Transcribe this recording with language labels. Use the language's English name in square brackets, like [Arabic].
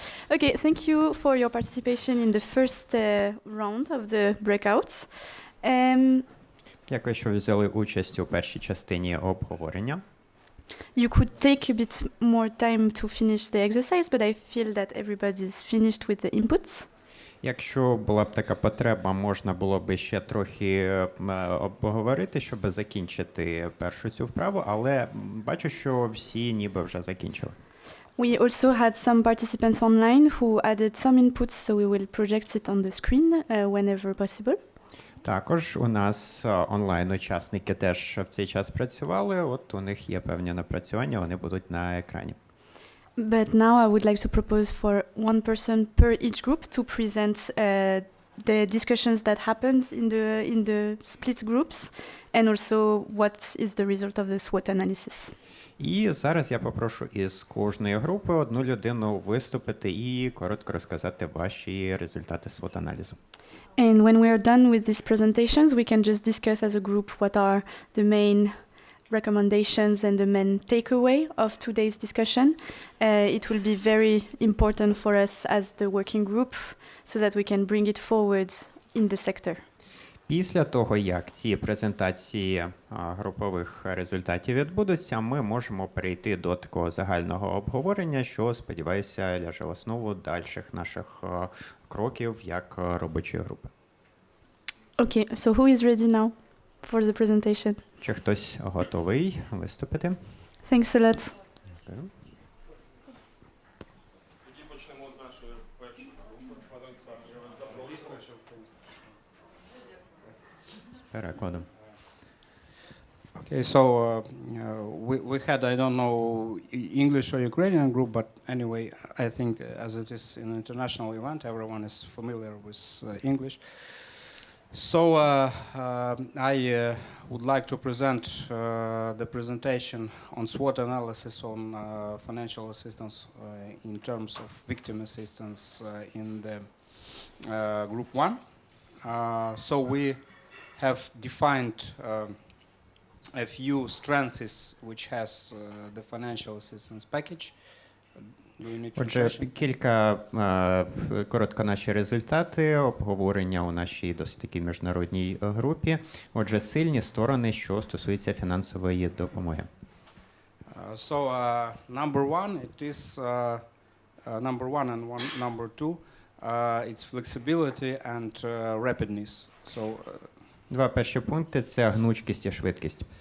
[English] Okay, thank you for your participation in the first round of the breakouts. [Ukrainian] Дякую, що ви взяли участь у першій частині обговорення. [English] You could take a bit more time to finish the exercise, but I feel that everybody's finished with the inputs. [Ukrainian] Якщо була б така потреба, можна було б ще трохи обговорити, щоб закінчити першу цю вправу, але бачу, що всі ніби вже закінчили. [English] We also had some participants online who added some inputs, so we will project it on the screen whenever possible. [Ukrainian] Також у нас онлайн-учасники теж в цей час працювали, от у них є певні напрацювання, вони будуть на екрані. [English] But now I would like to propose for one person per each group to present the discussions that happened in the split groups and also what is the result of the SWOT analysis. [Ukrainian] І зараз я попрошу із кожної групи одну людину виступити і коротко розказати ваші результати SWOT-аналізу. [English] And when we are done with these presentations, we can just discuss as a group what are the main recommendations and the main takeaway of today's discussion. It will be very important for us as the working group so that we can bring it forward in the sector. [Ukrainian] Після того, як ці презентації групових результатів відбудуться, ми можемо перейти до такого загального обговорення, що, сподіваюся, ляже в основу дальших наших кроків як робочої групи. [English] Okay, so who is ready now for the presentation? [Ukrainian] Чи хтось готовий виступити? [English] Thanks a lot. [Ukrainian] Дякую. Тоді почнемо з нашої першої групи. Пане Олександр, я вас запрошую. З перекладом. [English] Okay, so we had, I don't know, English or Ukrainian group, but anyway, I think as it is an international event, everyone is familiar with English. So I would like to present the presentation on SWOT analysis on financial assistance in terms of victim assistance in the group 1. So we have defined a few strengths which has the financial assistance package. Do you need [Ukrainian] Отже, [English] translation? [Ukrainian] кілька коротко наші результати обговорення у нашій досить такій міжнародній групі. Отже, сильні сторони, що стосуються фінансової допомоги. [English] So number one, it is number one and number two, it's flexibility and rapidness. So [Ukrainian] Два перші пункти – це гнучкість і швидкість.